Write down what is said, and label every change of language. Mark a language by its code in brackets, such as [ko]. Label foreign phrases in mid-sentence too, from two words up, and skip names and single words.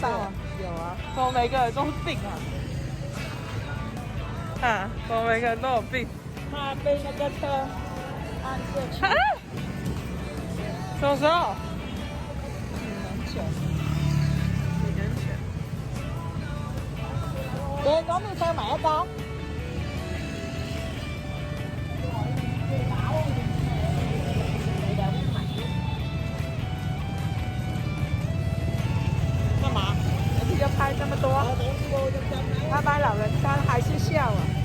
[zh] 开刀啊，有啊。怎么每个人都是病啊？啊，怎么每个人都有病？他被那个车按下去啊？什么时候，2年前。？2年前。 [vi] để có đi theo mẹ con. [zh] 幹嘛？你要拍這麼多？他把老人家還是笑啊。